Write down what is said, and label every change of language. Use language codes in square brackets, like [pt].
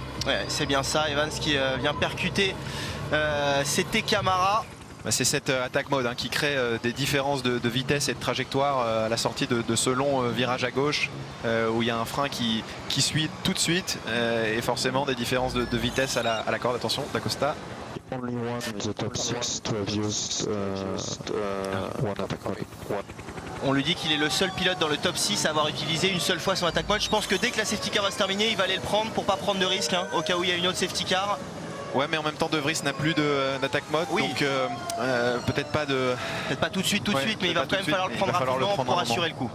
[fr] Ouais, c'est bien ça, Evans qui vient percuter Sete Camara. C'est cette attaque mode qui crée des différences de vitesse et de trajectoire à la sortie de ce long virage à gauche où il y a un frein qui suit tout de suite et forcément des différences de vitesse à la corde. Attention, D'Acosta. [en] Only one in the top 6 to have used one attack mode. [fr] On lui dit qu'il est le seul pilote dans le top 6 à avoir utilisé une seule fois son attaque mode. Je pense que dès que la safety car va se terminer, il va aller le prendre pour pas prendre de risque au cas où il y a une autre safety car. Ouais, mais en même temps De Vries n'a plus d'attaque mode, oui. Donc peut-être pas tout de suite, mais il va quand même falloir le prendre rapidement pour assurer le coup.